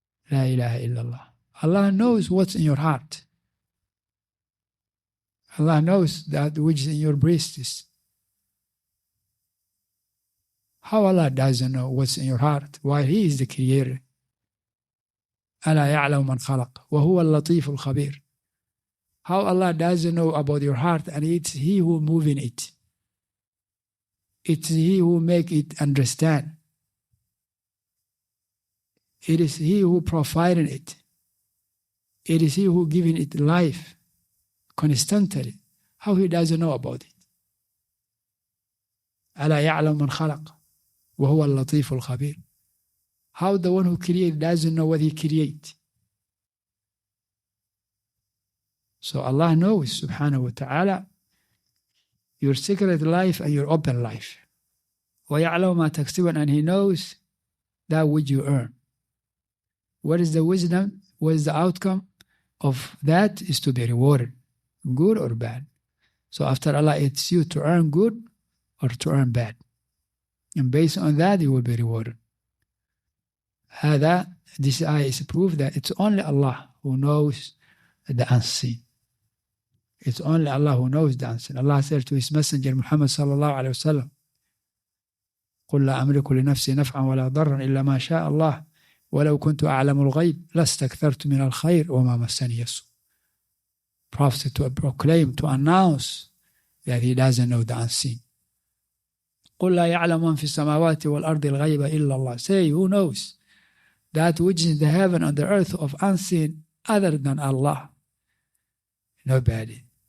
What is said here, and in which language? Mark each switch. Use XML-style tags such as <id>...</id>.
<ar>لا إله إلا الله.</ar> <en>Allah knows what's in your heart. Allah knows that which is in your breasts. How Allah doesn't know what's in your heart while He is the Creator?</en> <ar>ألا يعلم من خلق وهو اللطيف الخبير.</ar> <en>How Allah doesn't know about your heart, and it's He who moving it. It's He who make it understand. It is He who provided it. It is He who giving it life constantly. How He doesn't know about it?</en> <ar>ألا يعلم من خلق وهو اللطيف الخبير.</ar> <en>How the one who created doesn't know what He create? So Allah knows, subhanahu wa ta'ala, your secret life and your open life.</en> <ar>وَيَعْلَمُ مَا تَكْسِبُونَ,</ar> <en>and He knows that which you earn. What is the wisdom? What is the outcome of that? Is to be rewarded, good or bad. So after Allah, it's you to earn good or to earn bad. And based on that, you will be rewarded. This ayah is proof that it's only Allah who knows the unseen. It's only Allah who knows the unseen. Allah said to His Messenger Muhammad</en> <ar>sallallahu alayhi wa sallam, قُلْ لَا أَمْلِكُ لِنَفْسِي نَفْعًا وَلَا ضَرًّا إِلَّا مَا شَاءَ اللَّهُ وَلَوْ كُنْتُ أَعْلَمُ الْغَيْبَ لَاسْتَكْثَرْتُ مِنَ الْخَيْرِ وَمَا مَسَّنِيَ السُّوءُ.</ar> <en>Prophet to proclaim, to announce that he doesn't know the unseen.</en> <ar>قُلْ لَا يَعْلَمُ مَنْ فِي السَّمَاوَاتِ وَالْأَرْضِ الْغَيْبَ إِلَّا اللَّهُ.</ar> <en>Say, who knows that which is in the heaven and the earth of unseen other than Allah? Nobody.</en>